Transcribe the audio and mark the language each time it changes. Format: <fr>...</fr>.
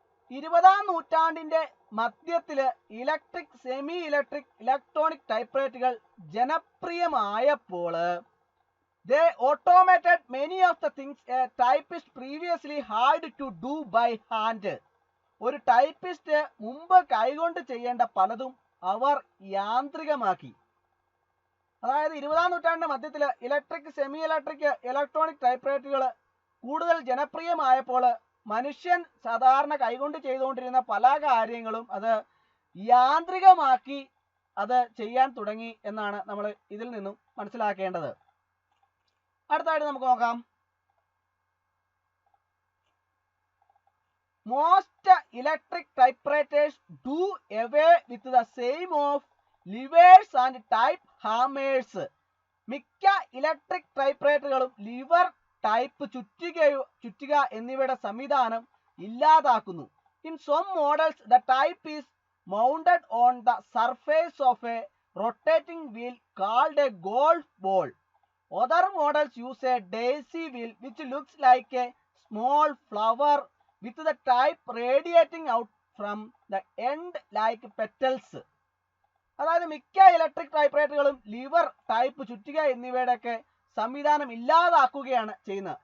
<ml>20ാം നൂറ്റാണ്ടിന്റെ മധ്യത്തിൽ electric, semi electric, electronic ടൈപ്പ്റൈറ്ററുകൾ ജനപ്രിയമായപ്പോൾ</ml> <en>they automated many of the things a typist previously had to do by hand.</en> <ml>ഒരു typist മുമ്പ് കൈകൊണ്ട് ചെയ്യേണ്ട പലതും അവർ യാന്ത്രികമാക്കി. അതായത് 20ാം നൂറ്റാണ്ടിന്റെ മധ്യത്തിൽ ഇലക്ട്രിക്, സെമി ഇലക്ട്രിക്, ഇലക്ട്രോണിക് ടൈപ്പ്റൈറ്ററുകൾ കൂടുതൽ ജനപ്രിയമായപ്പോൾ മനുഷ്യൻ സാധാരണ കൈകൊണ്ട് ചെയ്തുകൊണ്ടിരുന്ന പല കാര്യങ്ങളും അത് യാന്ത്രികമാക്കി അത് ചെയ്യാൻ തുടങ്ങി എന്നാണ് നമ്മൾ ഇതിൽ നിന്നും മനസ്സിലാക്കേണ്ടത്. അടുത്തായിട്ട് നമുക്ക് നോക്കാം.</ml> <en>Most electric typewriters do away with the same of levers and type hammers.</en> <ml>മിക്ക ഇലക്ട്രിക് ടൈപ്പ്റൈറ്ററുകളും ലിവർ, ടൈപ്പ് ചുറ്റുക എന്നിവയുടെ സംവിധാനം ഇല്ലാതാക്കുന്നു.</ml> <en>In some models the type is mounted on the surface of a rotating wheel called a golf ball. Other models use a daisy wheel which looks like a small flower with the type radiating out from the end like petals.</en> <ml>അതായത് മിക്ക electric ടൈപ്പ്റൈറ്ററുകളും liver, type, ചുറ്റിക എന്നിവയുടെയൊക്കെ സംവിധാനം ഇല്ലാതാക്കുകയാണ് ചെയ്യുന്നത്.</ml>